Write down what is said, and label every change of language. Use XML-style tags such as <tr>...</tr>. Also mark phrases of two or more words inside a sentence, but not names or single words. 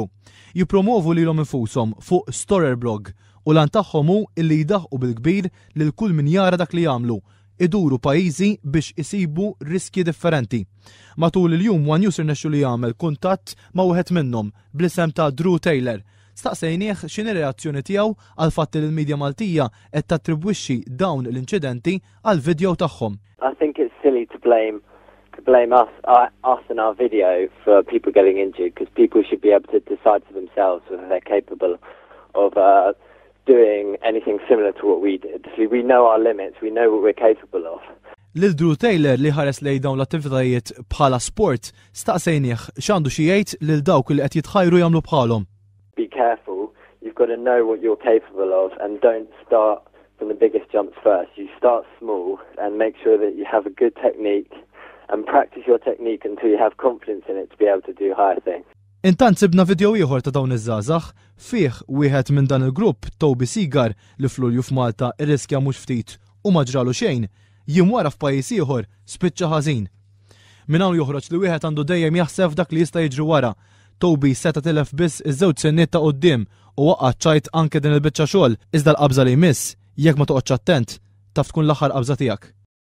<mt>Jippromovu lilhom infushom fuq Storer blog u lan tagħhom hu illi jdaħħu bil-kbir lil kull min jara dak li jagħmlu, iduru pajjiżi biex isibu riski differenti. Matul il-jum One News irnexxu li jagħmel kuntatt ma' wieħed minnhom bl-isem ta' Drew Taylor. Staqsejnieh x'inhi reazzjoni tiegħu għal fatt li l-midja Maltija qed tattribwixxi dawn l-inċidenti għal video tagħhom.</mt> <en>I think it's silly to blame us in our video for people getting injured, because people should be able to decide for themselves whether they're capable of doing anything similar to what we did. So we know our limits, we know what we're capable of.</en> <mt>Lil Drew Taylor li ħares lejn dawn l-attivitajiet bħala sport, staqsejnieh x'għandu xi jgħid lil dawk li qed jitħajru jagħmlu bħalhom.</mt> <en>Be careful, you've got to know what you're capable of and don't start from the biggest jumps first. You start small and make sure that you have a good technique and practice your technique until you have confidence in it to be able to do higher things.</en> <mt>Intant sibna video ieħor ta' dawn iż-żgħażagħ fih wieħed minn dan il-grupp Toby Seagar li f'Lulju f'Malta irriskja mhux ftit u ma ġralu xejn, jiem wara f'pajjiż ieħor spiċċa ħażin. Minn hawn joħroġ li wieħed għandu dejjem jaħseb dak li jista' jiġri wara. Toby seta tilef biss iż-żewġ senniet ta' quddiem u waqgħad ċajt anke din il-biċċa xogħol iżda l-qabża li jmiss jekk ma toqgħodx attent taf tkun l-aħħar qabża tiegħek.</mt>